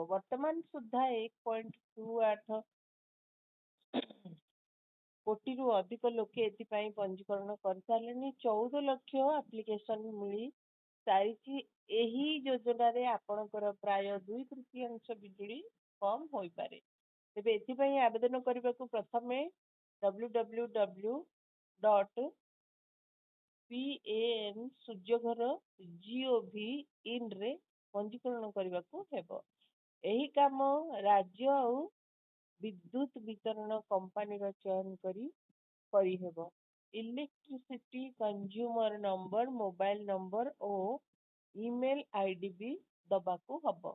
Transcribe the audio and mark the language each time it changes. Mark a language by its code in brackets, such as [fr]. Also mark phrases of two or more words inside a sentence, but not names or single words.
[or] ବର୍ତ୍ତମାନ ସୁଦ୍ଧା 1.28 କୋଟିରୁ ଅଧିକ ଲୋକେ ଏଥିପାଇଁ ପଞ୍ଜୀକରଣ କରିସାରିଲେଣି। 14 ଲକ୍ଷ ଆପ୍ଲିକେସନ ମିଳି ସାରିଛି। ଏହି ଯୋଜନାରେ ଆପଣଙ୍କର ପ୍ରାୟ 2/3 ବିଜୁଳି କମ୍ ହୋଇପାରେ। ତେବେ ଏଥିପାଇଁ ଆବେଦନ କରିବାକୁ ପ୍ରଥମେ www.PAN-SURYAGHAR.gov.in ପଞ୍ଜୀକରଣ କରିବାକୁ ହେବ। ଏହି କାମ ରାଜ୍ୟ ଆଉ ବିଦ୍ୟୁତ ବିତରଣ କମ୍ପାନୀର ଚୟନ କରିହେବ। [en] electricity consumer number, mobile number [or] ଓ [en] email ID [or] ବି ଦବାକୁ ହବ।